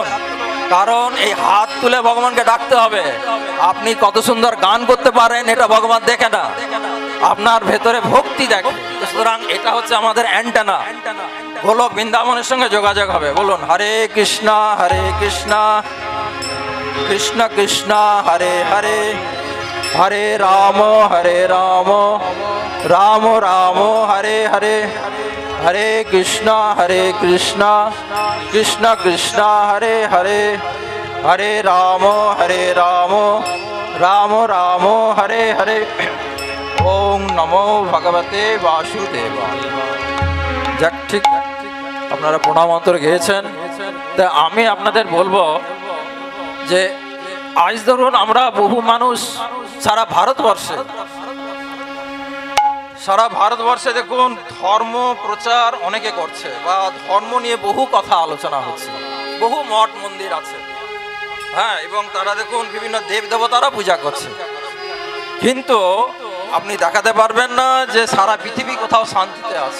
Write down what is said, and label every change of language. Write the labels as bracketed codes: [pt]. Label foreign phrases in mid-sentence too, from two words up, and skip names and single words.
[bn] কারণ এই হাত তুলে ভগবানকে ডাকতে হবে। আপনি কত সুন্দর গান করতে পারেন এটা ভগবান দেখে না, আপনার ভেতরে ভক্তি দেখে। সুতরাং এটা হচ্ছে আমাদের অ্যান্টেনা, গোলক বৃন্দাবনের সঙ্গে যোগাযোগ হবে। বলুন হরে কৃষ্ণ কৃষ্ণ কৃষ্ণ হরে হরে, হরে রাম রাম রাম হরে হরে, হরে কৃষ্ণ কৃষ্ণ কৃষ্ণ হরে হরে, হরে রাম রাম রাম হরে হরে। [sa] ওম নমো ভগবতে বাসুদেবায়। [bn] যাক, ঠিক আপনারা প্রণাম মন্ত্র গেয়েছেন। তা আমি আপনাদের বলবো যে আজ ধরুন আমরা বহু মানুষ সারা ভারতবর্ষে সারা ভারতবর্ষে দেখুন ধর্ম প্রচার অনেকে করছে, বা ধর্ম নিয়ে বহু কথা আলোচনা হচ্ছে, বহু মঠ মন্দির আছে, হ্যাঁ, এবং তারা দেখুন বিভিন্ন দেব দেবতারা পূজা করছে, কিন্তু আপনি দেখাতে পারবেন না যে সারা পৃথিবী কোথাও শান্তিতে আছে।